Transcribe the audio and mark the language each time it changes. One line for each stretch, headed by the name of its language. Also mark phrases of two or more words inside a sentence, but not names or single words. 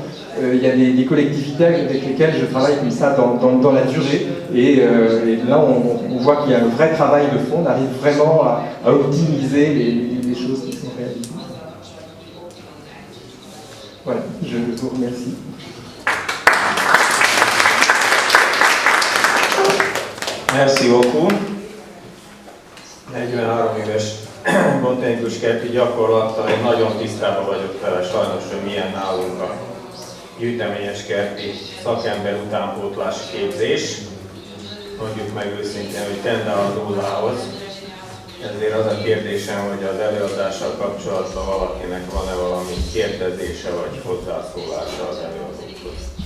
French: Il y a des collectivités avec lesquelles je travaille comme ça dans la durée et là on voit qu'il y a un vrai travail de fond, on arrive vraiment à optimiser les choses qui sont réalisées. Voilà, je vous remercie. Merci beaucoup.
Hungarian: 43 éves botanikus kerti gyakorlattal én nagyon tisztában vagyok vele sajnos, hogy milyen nálunk a gyűjteményes kerti szakember utánpótlási képzés. Mondjuk meg őszintén, hogy tende a nullához. Ezért az a kérdésem, hogy az előadással kapcsolatban valakinek van-e valami kérdezése vagy hozzászólása az előadókhoz.